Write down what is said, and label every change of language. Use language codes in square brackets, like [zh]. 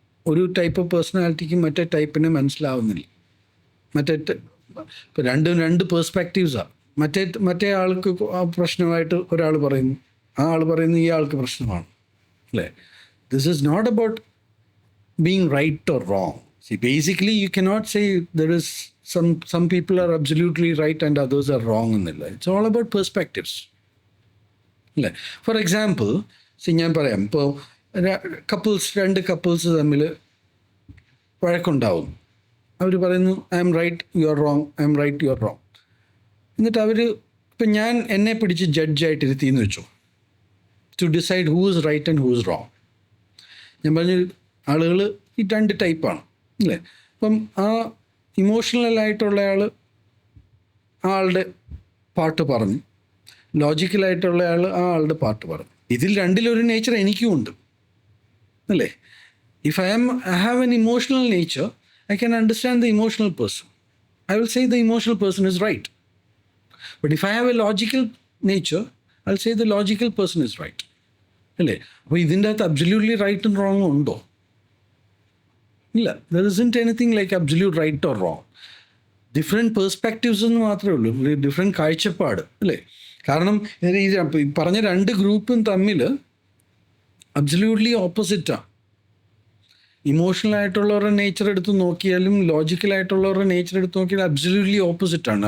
[ml] ഒരു type of പേഴ്സണാലിറ്റിക്ക് മറ്റേ ടൈപ്പിനെ മനസ്സിലാവുന്നില്ല. ഇപ്പോൾ 2 പേഴ്സ്പെക്റ്റീവ്സാണ്. മറ്റേ ആൾക്ക് പ്രശ്നമായിട്ട് ഒരാൾ പറയുന്നു, ആ ആൾ പറയുന്നു ഈ ആൾക്ക് പ്രശ്നമാണ് അല്ലേ. [en] This is not about being right or wrong. See, basically you cannot say there is some people are absolutely right and others are wrong [ml] എന്നില്ല. [en] It's all about perspectives [ml] അല്ലേ. [en] for example [ml] ഞാൻ പറയാം, ഇപ്പോൾ 2 കപ്പിൾസ് തമ്മിൽ വഴക്കുണ്ടാവും. അവർ പറയുന്നു [en] I'm right you are wrong, I'm right you are wrong. [ml] എന്നിട്ട് അവർ, ഇപ്പം ഞാൻ എന്നെ പിടിച്ച് ജഡ്ജായിട്ട് ഇരുത്തിയെന്ന് വെച്ചു, [en] To decide who is right and who is wrong. [ml] ഞാൻ പറഞ്ഞു ആളുകൾ ഈ 2 ടൈപ്പാണ് അല്ലേ. അപ്പം ആ ഇമോഷണലായിട്ടുള്ള ആളുടെ പാട്ട് പറഞ്ഞു, ലോജിക്കലായിട്ടുള്ള ആളുടെ പാട്ട് പറഞ്ഞു. ഇതിൽ 2 നേച്ചർ എനിക്കും ഉണ്ട് അല്ലേ. [en] If I have an emotional nature, I can understand the emotional person. I will say the emotional person is right. But if I have a logical nature, I'll say the logical person is right. [ml] അല്ലേ. അപ്പോൾ ഇതിൻ്റെ അകത്ത് [en] absolutely right and wrong [ml] ഉണ്ടോ? ഇല്ല. [en] There isn't anything like absolute right or wrong. Different perspectives [ml] എന്ന് മാത്രമേ ഉള്ളൂ, different കാഴ്ചപ്പാട് അല്ലേ. കാരണം ഈ പറഞ്ഞ 2 ഗ്രൂപ്പും തമ്മിൽ അബ്സല്യൂട്ട്ലി ഓപ്പോസിറ്റാണ്. ഇമോഷണലായിട്ടുള്ളവരുടെ നേച്ചർ എടുത്ത് നോക്കിയാലും ലോജിക്കലായിട്ടുള്ളവരുടെ നേച്ചർ എടുത്ത് നോക്കിയാലും അബ്സല്യൂട്ട്ലി ഓപ്പോസിറ്റാണ്.